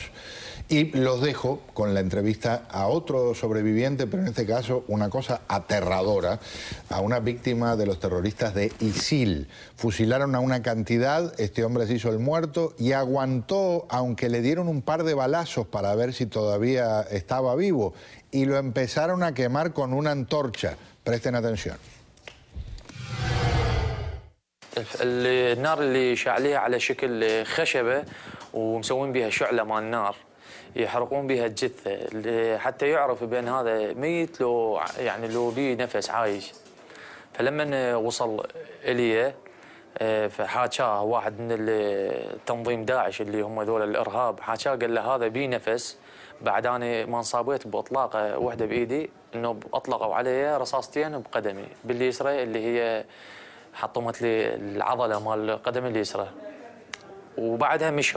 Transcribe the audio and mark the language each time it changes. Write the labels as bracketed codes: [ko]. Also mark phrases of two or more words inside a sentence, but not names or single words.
[es] Y los dejo con la entrevista a otro sobreviviente, pero en este caso una cosa aterradora, a una víctima de los terroristas de ISIL. Fusilaron a una cantidad, este hombre se hizo el muerto y aguantó, aunque le dieron un par de balazos para ver si todavía estaba vivo, y lo empezaron a quemar con una antorcha. Presten atención. [ar] النار اللي شعليها على شكل خشبة ومسوين بها شعلة مال النار يحرقون بها الجثة حتى يعرف بأن هذا ميت لو يعني لو بيه نفس عايش. فلما وصل إليه فحاكاه واحد من تنظيم داعش اللي هم ذول الإرهاب، حاكاه قال له هذا بيه نفس بعد أنا ما انصابيت بإطلاقة واحدة بإيدي إنه أطلقوا علي رصاصتين بقدمي باليسرى اللي هي حطمت لي العضله مال القدم اليسرى وبعدها مشوا.